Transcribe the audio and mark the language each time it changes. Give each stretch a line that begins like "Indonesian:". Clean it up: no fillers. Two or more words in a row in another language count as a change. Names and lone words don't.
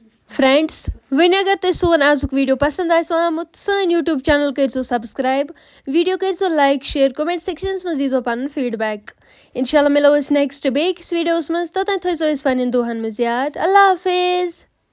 Kashmiri: फ्रेंड्स वहीं अगर तुम सोन आजुक वीडियो पसंद आसो आमुत सन यूट्यूब चैनल करो सब्सक्राइब वीडियो करो
English: like share comment sections
Kashmiri: मज दीजो पन फीडबैक इंशाल्लाह मिलो नेक्स्ट बेकिस वीडियोस मज तोतन थो पन्न दुहन मज याद
Urdu: اللہ حافظ.